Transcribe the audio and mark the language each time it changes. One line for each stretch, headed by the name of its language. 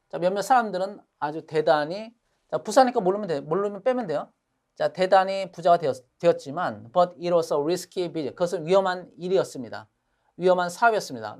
Korean: 자, 몇몇 사람들은 아주 대단히 자, 부사니까 모르면 빼면 돼요. 자, 대단히 부자가 되었지만
English: but it was a risky business.
Korean: 그것은 위험한 일이었습니다. 위험한 사업이었습니다.